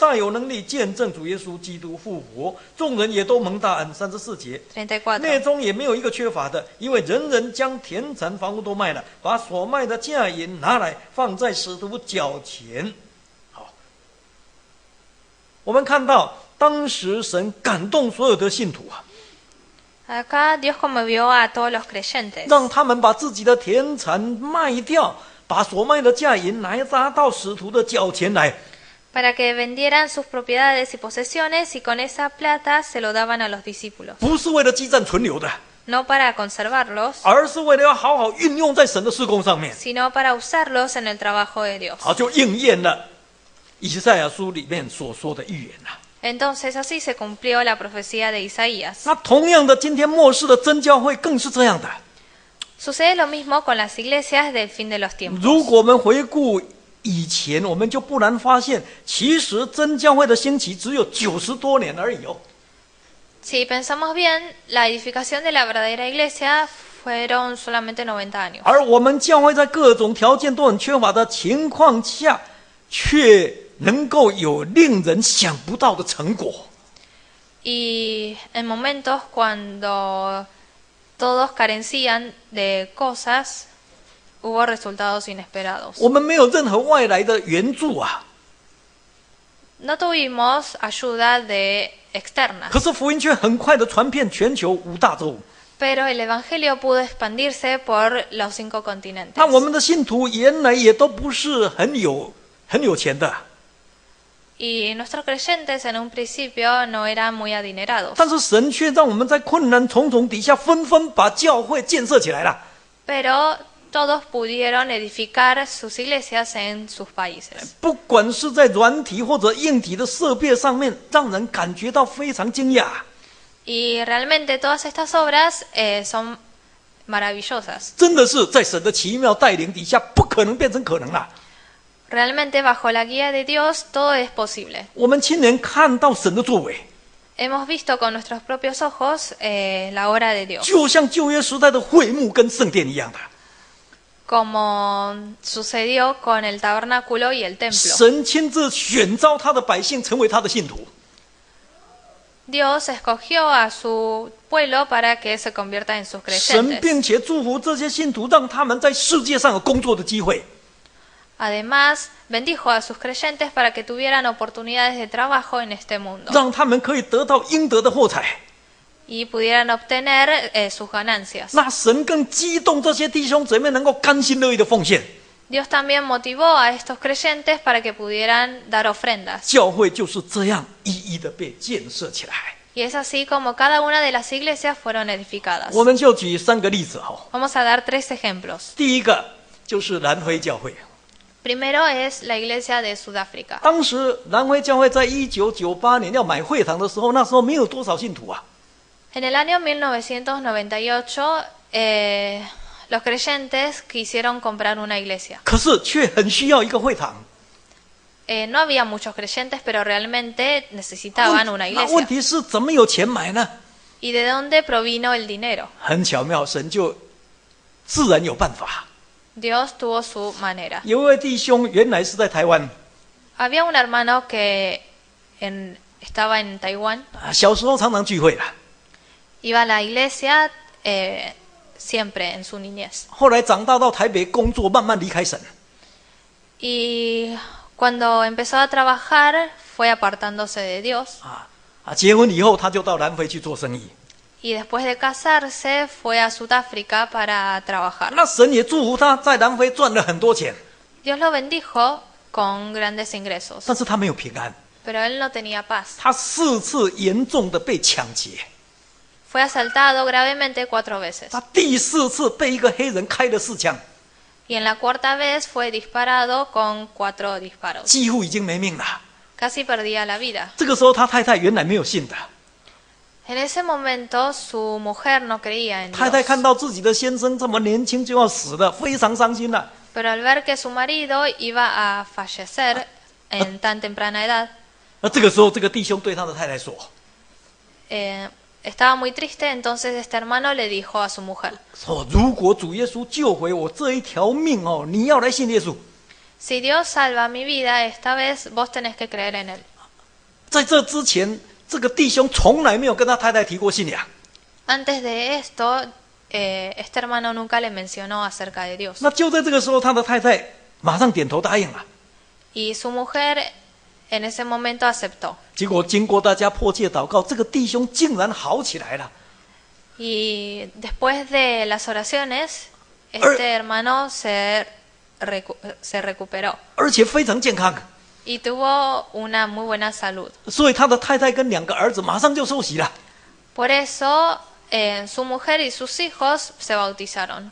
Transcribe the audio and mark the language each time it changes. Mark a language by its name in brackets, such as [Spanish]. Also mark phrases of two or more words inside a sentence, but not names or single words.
[Chinese] 大有能力见证主耶稣基督复活，众人也都蒙大恩。34节，内 34. 中也没有一个缺乏的，因为人人将田产房屋都卖了，把所卖的价银拿来放在使徒脚前。好，我们看到当时神感动所有的信徒啊， [Spanish] Acá Dios conmovió a todos los creyentes. [Chinese] 让他们把自己的田产卖掉，把所卖的价银拿到使徒的脚前来。 [Spanish] Para que vendieran sus propiedades y posesiones y con esa plata se lo daban a los discípulos. [Chinese] 不是为了积攒存留的， [Spanish] No para conservarlos, [Chinese] 而是为了要好好运用在神的事工上面。 [Spanish] sino para usarlos en el trabajo de Dios. [Chinese] 好，就应验了以赛亚书里面所说的预言啊。 [Spanish] Entonces así se cumplió la profecía de Isaías. [Chinese] 那同样的，今天末世的真教会更是这样的。 [Spanish] Sucede lo mismo con las iglesias del fin de los tiempos. [Chinese] 如果我们回顾以前，我们就不难发现，其实真教会的兴起只有90多年而已哦。 [Spanish] Si pensamos bien, la edificación de la verdadera iglesia fueron solamente 90 años. [Chinese] 而我们教会在各种条件都很缺乏的情况下，却能够有令人想不到的成果。 [Spanish] Y en momentos cuando todos carecían de cosas, hubo resultados inesperados. [Chinese] 我们没有任何外来的援助啊， [Spanish] No tuvimos ayuda externa, [Chinese] 可是福音却很快的传遍全球5大洲。 [Spanish] pero el evangelio pudo expandirse por los 5 continentes. [Chinese] 那我们的信徒原来也都不是很有钱的， [Spanish] Y nuestros creyentes en un principio no eran muy adinerados, [Chinese] 但是神却让我们在困难重重底下，纷纷把教会建设起来了。 [Spanish] pero todos pudieron edificar sus iglesias en sus países. [Chinese] 不管是在软体或者硬体的设备上面，让人感觉到非常惊讶。 [Spanish] Y realmente todas estas obras son maravillosas. [Chinese] 真的是在神的奇妙带领底下，不可能变成可能了。 [Spanish] Realmente bajo la guía de Dios todo es posible. [Chinese] 我们亲眼看到神的作为， [Spanish] Hemos visto con nuestros propios ojos la obra de Dios, [Chinese] 就像旧约时代的会幕跟圣殿一样的。 [Spanish] como sucedió con el tabernáculo y el templo. [Chinese] 神亲自选召他的百姓成为他的信徒， [Spanish] Dios escogió a su pueblo para que se convierta en sus [Chinese] 神 [Spanish] creyentes. [Chinese] 并且祝福这些信徒，让他们在世界上有工作的机会。 [Spanish] Además, bendijo a sus creyentes para que tuvieran oportunidades de trabajo en este mundo [Chinese] 让他们可以得到应得的货财。 [Spanish] y pudieran obtener sus ganancias. [Chinese] 那神更激动这些弟兄姊妹能够甘心乐意的奉献， [Spanish] Dios también motivó a estos creyentes para que pudieran dar ofrendas. [Chinese] 教会就是这样一一的被建设起来。 [Spanish] Y es así como cada una de las iglesias fueron edificadas. [Chinese] 我们就举3个例子哈。 [Spanish] Vamos a dar 3 ejemplos. [Chinese] 第一个就是南非教会， [Spanish] Primero es la iglesia de Sudáfrica. [Chinese] 当时南非教会在1998年要买会堂的时候，那时候没有多少信徒啊， [Spanish] En el año 1998, los creyentes quisieron comprar una iglesia. [Chinese] 可是却很需要一个会堂。 [Spanish] No había muchos creyentes, pero realmente necesitaban una [Chinese] 那问 [Spanish] iglesia. [Chinese] 题是怎么有钱买呢？ [Spanish] ¿Y de dónde provino el dinero? [Chinese] 很巧妙，神就自然有办法。 [Spanish] Dios tuvo su manera. [Chinese] 有一位弟兄原来是在台湾， [Spanish] Había un hermano que estaba en Taiwán, [Chinese] 小时候常常聚会啦， [Spanish] iba a la iglesia siempre en su niñez. [Chinese] 后来长大到台北工作，慢慢离开神。 [Spanish] Y cuando empezó a trabajar, fue apartándose de Dios. [Chinese] 结婚以后他就到南非去做生意。 [Spanish] Y después de casarse, fue a Sudáfrica para trabajar. [Chinese] 那神也祝福他在南非赚了很多钱， [Spanish] Dios lo bendijo con grandes ingresos, [Chinese] 但是他没有平安， [Spanish] pero él no tenía paz. [Chinese] 他4次严重的被抢劫， [Spanish] Fue asaltado gravemente 4 veces. [Chinese] 他第4次被一个黑人开了4枪， [Spanish] Y en la 4ª vez fue disparado con 4 disparos. [Chinese] 几乎已经没命了。 [Spanish] Casi perdía la vida. [Chinese] 这个时候他太太原来没有信的， [Spanish] En ese momento su mujer no creía en [Chinese] 太太 [Spanish] Dios. [Chinese] 看到自己的先生这么年轻就要死了，非常伤心了。 [Spanish] Pero al ver que su marido iba a fallecer en tan temprana edad, [Chinese] 那这个时候这个弟兄对他的太太说， [Spanish] estaba muy triste. Entonces este hermano le dijo a su mujer: [Chinese] 说如果主耶稣救回我这一条命哦，你要来信耶稣。 [Spanish] Si Dios salva mi vida, esta vez vos tenés que creer en él. [Chinese] 在这之前，这个弟兄从来没有跟他太太提过信仰。 [Spanish] Antes de esto, este hermano nunca le mencionó acerca de Dios. [Chinese] 那就在这个时候，他的太太马上点头答应了。 [Spanish] Y su mujer en ese momento aceptó. [Chinese] 结果经过大家迫切祷告，这个弟兄竟然好起来了。 [Spanish] Y después de las oraciones, este hermano se recuperó [Chinese] 而且非常健康， [Spanish] y tuvo una muy buena salud. [Chinese] 所以他的太太跟2个儿子马上就受洗了。 [Spanish] Por eso, su mujer y sus hijos se bautizaron.